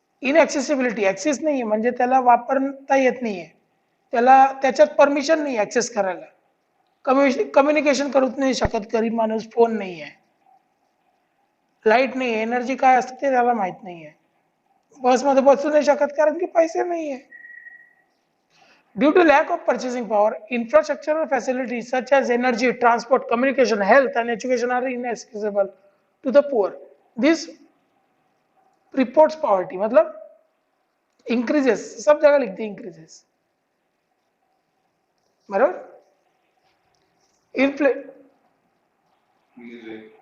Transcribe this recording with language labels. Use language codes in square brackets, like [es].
[mr] Inaccessibility, access नाही आहे म्हणजे त्याला वापरता येत नाहीये, त्याला त्याच्यात परमिशन नाही ऍक्सेस करायला, कम्युनिकेशन करूच नाही शकत गरीब माणूस, फोन नाही आहे, लाईट नाही आहे, एनर्जी काय असते ते त्याला माहित नाही आहे, बसमध्ये बसू नाही शकत कारण की पैसे नाही आहे. [en] Due to lack of purchasing power, infrastructural facilities such as energy, transport, communication, health, and education are inaccessible to the poor. This reports poverty, [hi] मतलब increases, सब जगह लिखते हैं increases, बराबर.